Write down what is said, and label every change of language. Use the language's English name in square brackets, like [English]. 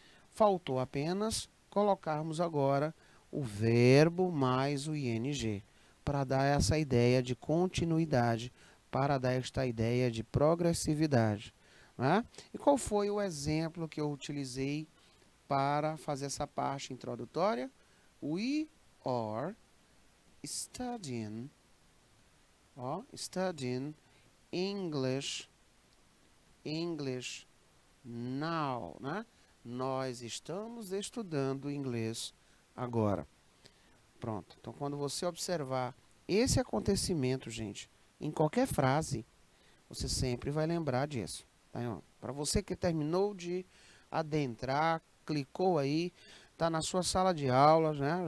[Portuguese] Faltou apenas colocarmos agora o verbo mais o ing, para dar essa ideia de continuidade, para dar esta ideia de progressividade. Né? E qual foi o exemplo que eu utilizei para fazer essa parte introdutória? [English] We are studying, studying English now, né? [Portuguese] Nós estamos estudando inglês agora. Pronto. Então, quando você observar esse acontecimento, gente, em qualquer frase, você sempre vai lembrar disso. Tá? Para você que terminou de adentrar, clicou aí, está na sua sala de aula, né?